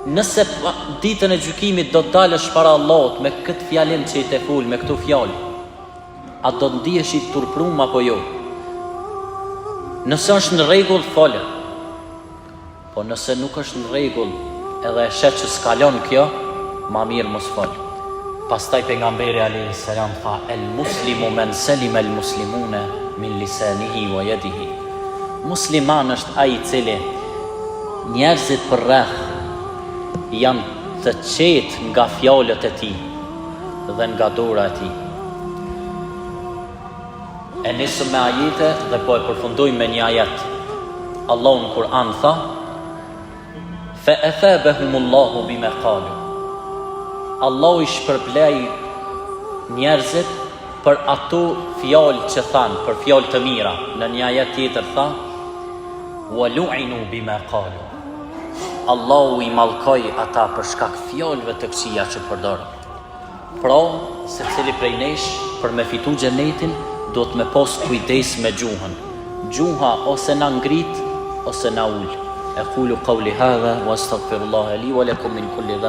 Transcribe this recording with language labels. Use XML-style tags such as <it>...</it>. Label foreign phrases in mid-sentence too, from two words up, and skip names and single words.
<sq>Nëse ditën e gjykimit do të dalësh para Allahut me këtë fjalim që i të ful, me këtu fjalë, a do të ndihesh i turprum apo jo? Nëse është në rregull, fole. Po nëse nuk është në rregull, edhe e shet që s'kalon kjo, ma mirë mos fol. Pastaj pejgamberi</sq> <ar>عليه السلام tha: "المسلم من سلم المسلمون من لسانه ويده."</ar> <sq>Musliman është ai i cili njerëzit për rreth janë të qetë nga fjalët e tij dhe nga dora e tij. E nisëm me ajete dhe po e përfundojmë me një ajet. Allahu në Kur'an tha:</sq> <ar>"فأثابهم الله بما قالوا."</ar> <sq>Allahu i shpërblej njerëzit për ato fjalë që thanë, për fjalë të mira. Në një ajet tjetër tha:</sq> <ar>"ولعنوا بما قالوا."</ar> <sq>Allahu i mallkoi ata për shkak fjalëve të këqija që përdorën. Pra, secili prej nesh për me fitu xhenetin do të me pas kujdes me gjuhën. Gjuha ose na ngrit ose na ul.</sq> <ar>أقول قولي هذا وأستغفر الله لي ولكم من كل ذنب.</ar>